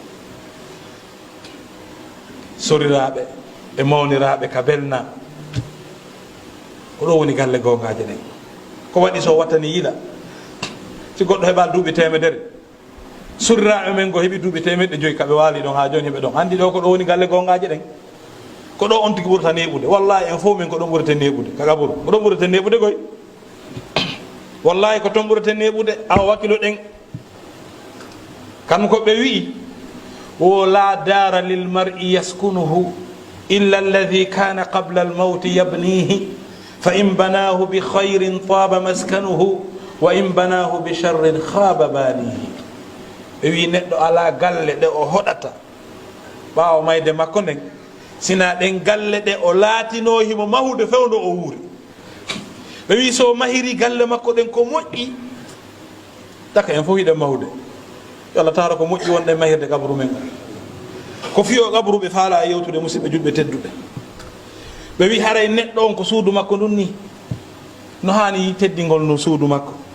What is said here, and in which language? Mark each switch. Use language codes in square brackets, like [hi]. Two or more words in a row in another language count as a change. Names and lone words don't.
[ff] soriraɓe e mawniraɓe ka belna ko ɗo woni galle gongaje ɗen ko waɗi so wattani yiɗa si goɗɗo heɓa duuɓi temedere soriraɓe men go heeɓi duuɓi 100 kaɓe waali ɗon ha joni heɓe ɗon andi ɗo ko ɗo woni galle gongaje ɗen ko ɗo on tigi ɓurata neɓude wallahi en fof min ko ɗon ɓurata neɓude ka gaburu ko ɗon ɓurata neɓude koy wallahi ko toon ɓurata neɓude awa wakkilo ɗen kan ko ɓe wi [ar] ولا دار للمرء يسكنها إلا التي كان قبل الموت يبنيها فإن بناها بخير طاب مسكنه وإن بناها ب شر خاب بانيه [ff] ɓe wi neɗɗo ala galle ɗe o hoɗata ɓawa mayde makko nden sina ɗen galle ɗe o laatino himo mahude fewdo o wuuri ɓe wi so mahiri galle makko ɗen ko moƴƴi daka en fof hiɗen mahude yo Allah tara ko moƴƴi wonɗe mahirde gabru men ko fiyo gabru ɓe faala e yewtude musidɓe julɓe tedduɓe ɓe wi haray neɗɗo on ko suudu makko ɗum ni no hani teddingol no suudu makko